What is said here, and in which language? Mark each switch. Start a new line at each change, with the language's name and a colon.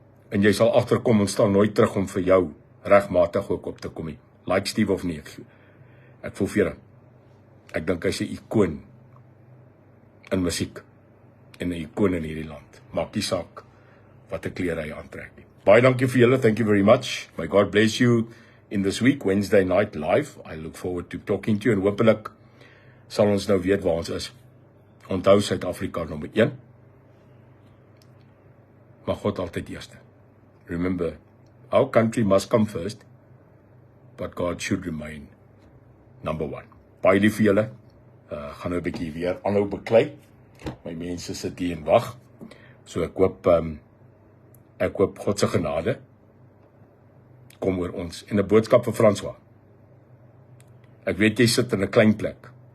Afrikaans: En jy sal agterkom, ons staan nooit terug om vir jou regmatig ook op te kom nie. Like Steve of nie, ek voel vir hom. Ek dink hy's 'n ikoon in musiek en 'n ikoon in hierdie land. Maak nie saak wat 'n klere hy aantrek nie. Baie dankie vir julle.
English: Thank you very much. May God bless you in this week, Wednesday night live. I look forward to talking to you,
Afrikaans: en hopelik sal ons nou weet waar ons is. Onthou Suid-Afrika nommer 1. Maar God altyd eerste.
English: Remember, our country must come first, but God should remain number 1.
Afrikaans: Baie lief vir julle. Gaan nou 'n bietjie weer aanhou beklei. My mense sit hier en wag. So ek hoop God se genade kom oor ons. En 'n boodskap vir François. Ek weet jy sit in 'n klein plek.